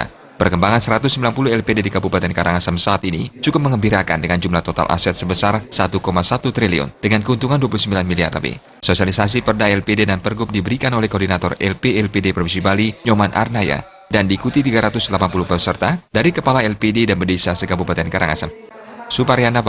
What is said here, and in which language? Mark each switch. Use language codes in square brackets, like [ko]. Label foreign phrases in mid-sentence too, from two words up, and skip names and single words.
[id] Perkembangan 190 LPD di Kabupaten Karangasem saat ini cukup mengembirakan dengan jumlah total aset sebesar 1,1 triliun dengan keuntungan 29 miliar lebih. Sosialisasi Perda LPD dan Pergub diberikan oleh Koordinator LPD Provinsi Bali, Nyoman Arnaya, dan diikuti 380 peserta dari Kepala LPD dan Desa se-Kabupaten Karangasem. Suparyana